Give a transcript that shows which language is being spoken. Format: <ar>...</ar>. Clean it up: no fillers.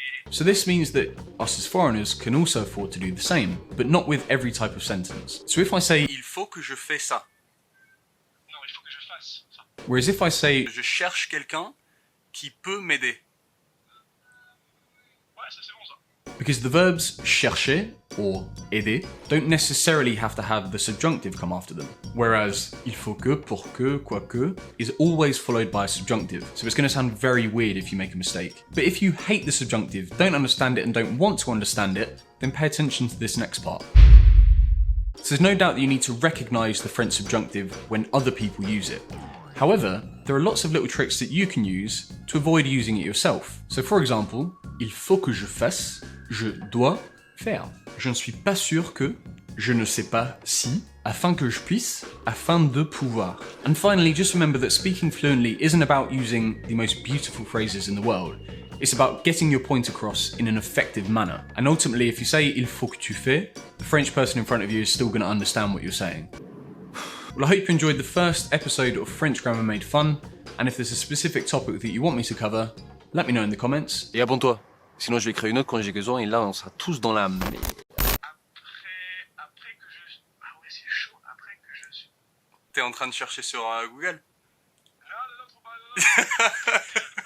<en>So this means that us as foreigners can also afford to do the same, but not with every type of sentence. So if I say</en> <fr>Il faut que je fais ça. Non, il faut que je fasse ça.</fr> <en>whereas if I say</en> <fr>Je cherche quelqu'un qui peut m'aider. Ouais, ça c'est bon ça.</fr> <en>because the verbs chercher or aider don't necessarily have to have the subjunctive come after them. Whereas</en> <fr>il faut que, pour que, quoique</fr> <en>is always followed by a subjunctive. So it's going to sound very weird if you make a mistake. But if you hate the subjunctive, don't understand it and don't want to understand it, then pay attention to this next part. So there's no doubt that you need to recognise the French subjunctive when other people use it. However, there are lots of little tricks that you can use to avoid using it yourself. So for example,</en> <fr>il faut que je fasse, je dois faire. Je ne suis pas sûr que, je ne sais pas si, afin que je puisse, afin de pouvoir.</fr> <en>And finally, just remember that speaking fluently isn't about using the most beautiful phrases in the world. It's about getting your point across in an effective manner. And ultimately, if you say</en> <fr>il faut que tu fais,</fr> <en>the French person in front of you is still going to understand what you're saying. Well, I hope you enjoyed the first episode of French Grammar Made Fun, and if there's a specific topic that you want me to cover, let me know in the comments.</en> <fr>Et abonne-toi. Sinon, je vais créer une autre conjugaison et là, on sera tous dans la merde. Après que je... Ah ouais, c'est chaud. Après que je suis... T'es en train de chercher sur Google? Non, non, non, trop pas. Non, non.</fr>